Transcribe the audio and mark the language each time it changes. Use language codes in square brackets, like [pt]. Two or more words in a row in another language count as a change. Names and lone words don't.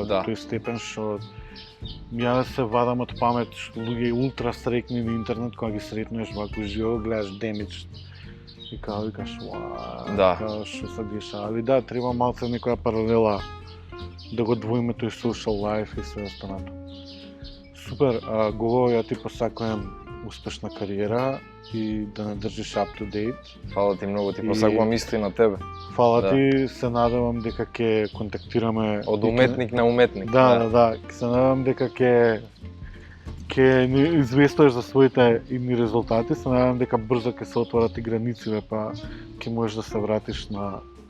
[mk] Да. до тој степен што ја се вадам од памет што луѓе ултра срекни на интернет кога ги сретнеш ваку живо, гледаш демидж и као викаш, уа, Да. као што се дешава. Али да, треба малце некоја паралела да го двоиме тој [en] social life [mk] и све останато. Супер, Гого, ја ти посакувам успешна кариера и да не држиш [en] up to date. [mk] фала ти многу, ти И- посакувам исто и на тебе. Фала Да. ти, се надевам дека ќе контактираме Од и ќе- уметник на уметник. Да, се надевам дека ќе ни известуваш за своите идни резултати, се надевам дека брзо ќе се отворат и границите, па ќе можеш да се вратиш на